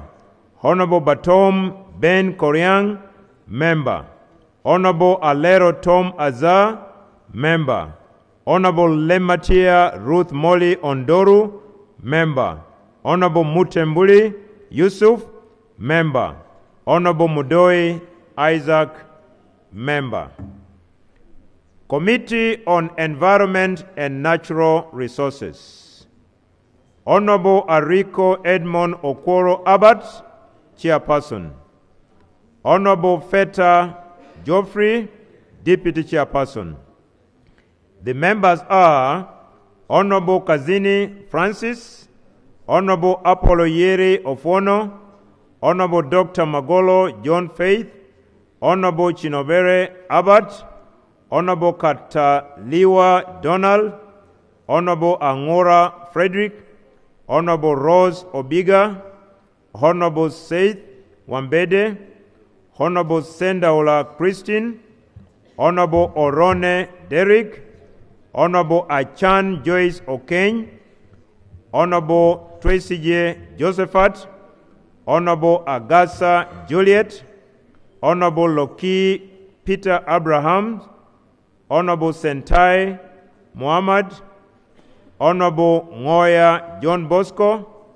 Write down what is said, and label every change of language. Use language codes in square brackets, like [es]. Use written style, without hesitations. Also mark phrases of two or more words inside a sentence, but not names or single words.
[en] Honorable Batom Ben Koryang, member. Honorable Alero Tom Azar, member. Honorable Lematia Ruth Molly Ondoru, member. Honorable Mutembuli Yusuf, member. Honorable Mudoi Isaac, member. Committee on Environment and Natural Resources. Honorable Ariko Edmond Okoro Abbott, chairperson. Honorable Feta Geoffrey, deputy chairperson. The members are Honorable Kazini Francis, Honorable Apollo Yeri Ofono, Honorable Dr. Magolo John Faith, Honorable Chinobere Abbott, Honorable Kataliwa Donald, Honorable Angora Frederick, Honorable Rose Obiga, Honorable Seth Wambede, Honorable Sendaola Christine, Honorable Orone Derrick, Honorable Achan Joyce Okeny, Honorable Tracy J. Josephat, Honorable Agasa Juliet, Honorable Loki Peter Abraham, Honorable Sentai Muhammad, Honorable Ngoya John Bosco,